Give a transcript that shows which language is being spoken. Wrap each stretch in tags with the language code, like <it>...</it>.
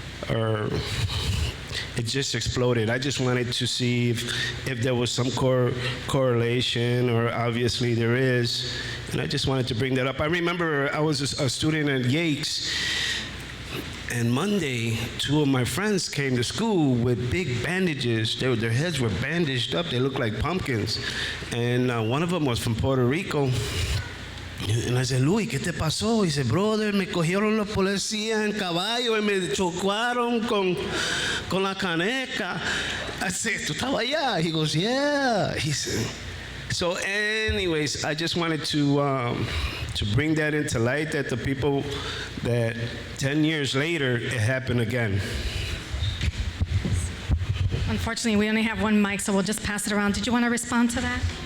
<en>Or it just exploded. I just wanted to see if there was some correlation, or obviously there is, and I just wanted to bring that up. I remember I was a student at Yates, and Monday, 2 of my friends came to school with big bandages. Their heads were bandaged up. They looked like pumpkins. And one of them was from Puerto Rico. And I said,</en> <es>Luis, ¿qué te pasó? Y dice, brother, me cogieron los policías en caballo y me chocaron con la caneca.</es> <en>I said,</en> <es>¿tú estabas allá?</es> <en>He goes, yeah. He said, so anyways, I just wanted to bring that into light, that the people that 10 years later, it happened again. Unfortunately, we only have one mic, so we'll just pass it around. Did you want to respond to that?</en>